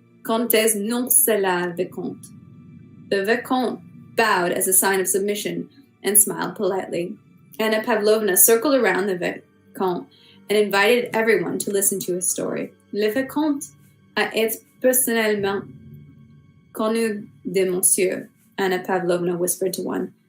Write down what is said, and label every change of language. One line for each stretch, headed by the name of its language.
French: Comtesse non c'est la Vicomte.
English: The Vicomte bowed as a sign of submission and smiled politely. Anna Pavlovna circled around the Vicomte and invited everyone to listen to his story.
French: Le Vicomte a été personnellement connu de monsieur, Anna Pavlovna
English: whispered to one.